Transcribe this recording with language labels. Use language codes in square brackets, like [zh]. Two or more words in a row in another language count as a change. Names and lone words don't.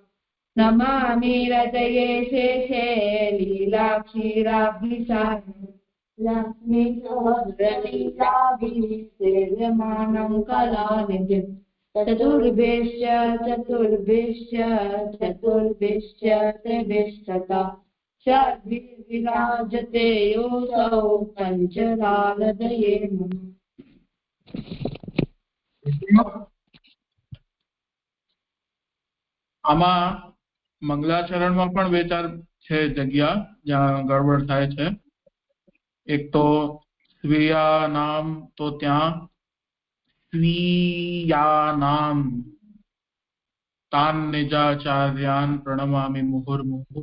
[sa] नमामि हृदये शेषे लीलाक्षीराब्धिसारम् लक्ष्मीसहस्रलीलाभिसेव्यमानं कलानिधिम्। चतुर्भिश्च त्रिभिस्तथा षड्भिर्विराजते योऽसौ पञ्चरालदये नमः। [gu] આમાં મંગલાચરણમાં પણ બે ચાર છે જગ્યા જ્યાં ગડબડ થાય છે. એક તો [sa] સ્વીયા નામ, [gu] તો ત્યાં [sa] સ્વીયા નામ તાન નિજાચાર્યાન પ્રણમામિ મુહુર્મુહુ.